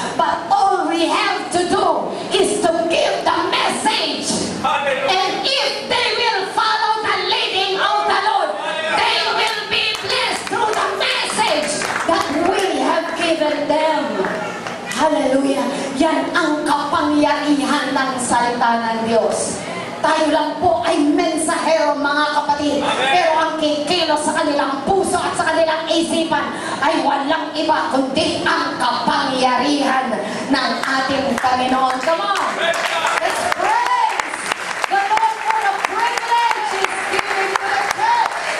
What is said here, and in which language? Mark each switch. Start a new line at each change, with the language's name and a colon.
English: But all we have to do is to give the message. And if they will follow the leading of the Lord, they will be blessed through the message that we have given them. Hallelujah!
Filipino: Yan ang kapangyarihan ng salita ng Diyos. Tayo lang po ay mensahero, mga kapatid. Pero ang kikilos sa kanilang puso at sa kanilang isipan ay walang iba kundi ang kapangyarihan ng ating Panginoon.
English: Come on! Let's praise the Lord for the privilege He's giving to the church.